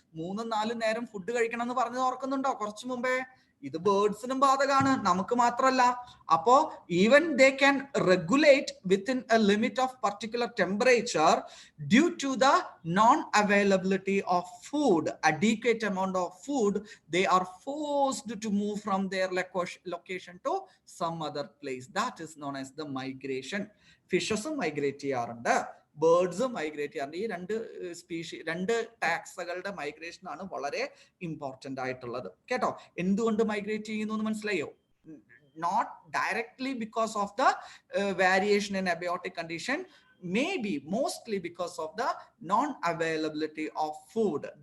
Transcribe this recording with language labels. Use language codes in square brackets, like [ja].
[ml] 3-4 നേരം ഫുഡ് കഴിക്കണം എന്ന് പറഞ്ഞത് ഓർക്കുന്നുണ്ടോ കുറച്ചു മുമ്പേ? ഇത് ബേർഡ്സിനും ബാധകമാണ്, നമുക്ക് മാത്രമല്ല. അപ്പോ [en] Even they can regulate within a limit of particular temperature due to the non availability of food, adequate amount of food. They are forced to move from their location to some other place. That is known as the migration. [ml] ഫിഷസും migrate ചെയ്യാറുണ്ട്, ബേർഡ്സും migrate ചെയ്യാറുണ്ട്. ഈ രണ്ട് ടാക്സുകളുടെ migration ആണ് വളരെ important ആയിട്ടുള്ളത് കേട്ടോ. എന്തുകൊണ്ട് migrate ചെയ്യുന്നു എന്ന് മനസ്സിലായോ? [en] Not directly because of the variation in abiotic condition, maybe mostly because of the non availability of food.